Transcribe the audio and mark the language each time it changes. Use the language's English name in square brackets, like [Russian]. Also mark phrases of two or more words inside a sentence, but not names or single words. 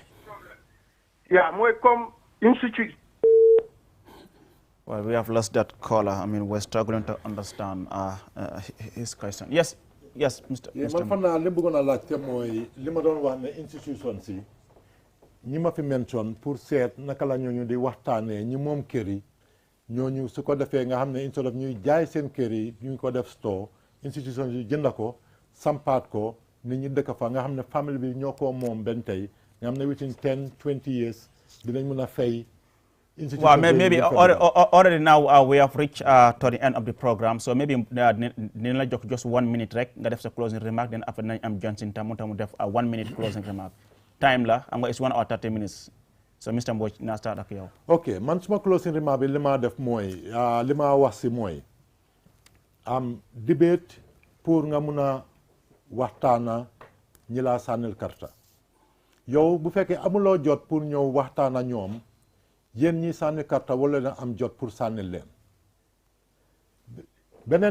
[English] Yeah, mooy comme institute. Well, we have lost that caller. I mean, we're struggling to understand his question. Yes, Mr. [Wolof] man fan naa li bëggoon a laajte mooy li ma doon wax ne institution si ñi ma fi mention pour seet naka la ñooñu di waxtaanee ñi moom kër yi ñooñu su ko defee nga xam ne [English] instead of [Wolof] ñuy jaay seen kër yi ñu ko def store institution yi jënd ko sampaat ko nit ñi dëkk fa nga xam ne famille bi ñoo ko moom benn tey nga xam ne [English] within 10-20 years [Wolof] dinañ mën a fay. [English] Well, maybe already now we have reached to the end of the program, so maybe just 1 minute [Wolof] rek nga def sa [English] closing remark, then after [Wolof] nañ am Johnson tamu def [English] 1 minute closing remark. Time [Wolof] la am nga [English] is 1 hour 30 minutes. So Mr. [Wolof] Mbodj naa start ak yow. Okay, man suma [English] closing remark [Wolof] bi li ma def mooy li ma wax si mooy am debate pour nga mun a waxtaana ñi laa sànnil karta yow bu fekkee amuloo jot pour ñëw waxtaana ñoom yéen ñi sànni karta wala na am jot pour sànnil leen beneen